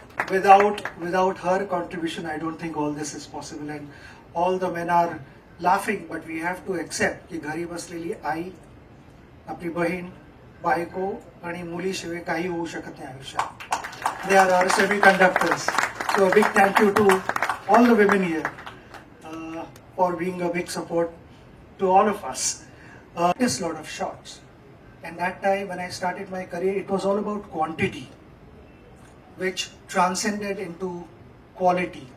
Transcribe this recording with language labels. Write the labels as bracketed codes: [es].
[en] Without her contribution, I don't think all this is possible. And all the men are laughing, but we have to accept [mr] की घरी बसलेली आई, आपली बहीण, बायको आणि मुलीशिवाय काही होऊ शकत नाही आयुष्यात. [en] They are our semiconductors. So a big thank you to all the women here for being a big support to all of us. There's a lot of shots. And that time when I started my career, it was all about quantity, which transcended into quality.